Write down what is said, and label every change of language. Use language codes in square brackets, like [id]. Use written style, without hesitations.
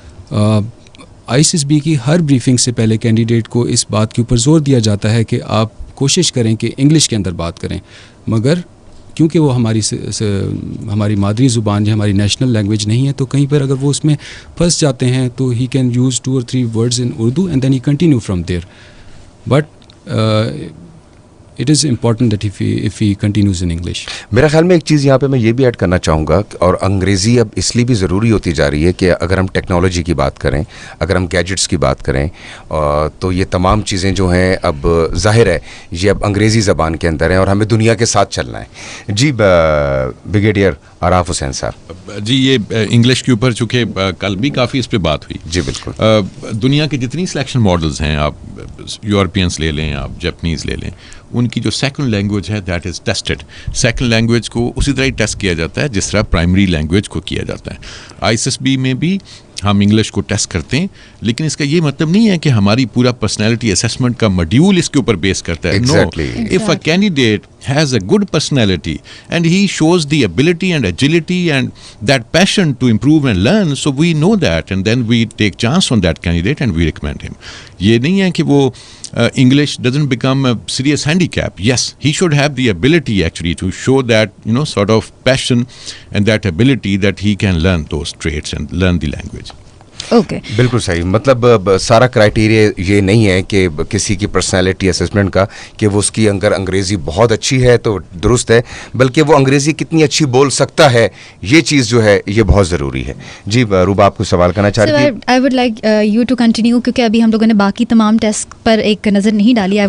[ur] I S S B کی ہر briefing سے پہلے کینڈیڈیٹ کو اس بات کے اوپر زور دیا جاتا ہے کہ آپ کوشش کریں کہ انگلش کے اندر بات کریں, مگر کیونکہ وہ ہماری مادری زبان یا ہماری نیشنل لینگویج نہیں ہے تو کہیں پر اگر وہ اس میں پھنس جاتے ہیں تو [en] He can use 2 or 3 words in Urdu and then he continue from there. But it is important that if he continues in English. [ur] میرا خیال میں ایک چیز یہاں پہ میں یہ بھی ایڈ کرنا چاہوں گا, اور انگریزی اب اس لیے بھی ضروری ہوتی جا رہی ہے کہ اگر ہم ٹیکنالوجی کی بات کریں, اگر ہم گیجٹس کی بات کریں, تو یہ تمام چیزیں جو ہیں اب ظاہر ہے یہ اب انگریزی زبان کے اندر ہیں اور ہمیں دنیا کے ساتھ چلنا ہے. جی بریگیڈیئر آراف حسین صاحب. جی یہ انگلش کے اوپر چونکہ کل بھی کافی اس پہ بات ہوئی. جی بالکل. دنیا کے جتنی سلیکشن ماڈلز ہیں, آپ یورپینس لے لیں, آپ جیپنیز لے لیں, ان کی جو سیکنڈ لینگویج ہے [en] That is tested. [ur] Second language کو اسی طرح ہی ٹیسٹ کیا جاتا ہے جس طرح پرائمری لینگویج کو کیا جاتا ہے. آئی ایس ایس بی میں بھی ہم انگلش کو ٹیسٹ کرتے ہیں, لیکن اس کا یہ مطلب نہیں ہے کہ ہماری پورا پرسنالٹی اسیسمنٹ کا ماڈیول اس کے اوپر بیس کرتا ہے. [en] No, if a candidate has a good personality and he shows the ability and agility and that passion to improve and learn, so we know that and then we take chance on that candidate and we recommend him. [ur] یہ نہیں ہے کہ وہ [en] English doesn't become a serious handicap. Yes, he should have the ability actually to show that, you know, sort of passion and that ability that he can learn those traits and learn the language. [ur] Okay. بالکل صحیح. مطلب سارا criteria یہ نہیں ہے کہ کسی کی پرسنالٹی اسسمنٹ کا کہ وہ اس کی اگر انگریزی بہت اچھی ہے تو درست ہے, بلکہ وہ انگریزی کتنی اچھی بول سکتا ہے, یہ چیز جو ہے یہ بہت ضروری ہے. جی روبا آپ کو سوال کرنا چاہ رہی تھی. [en] I would like you to continue, [ur] کیونکہ ابھی ہم لوگوں نے باقی تمام ٹیسٹ پر ایک نظر نہیں ڈالی.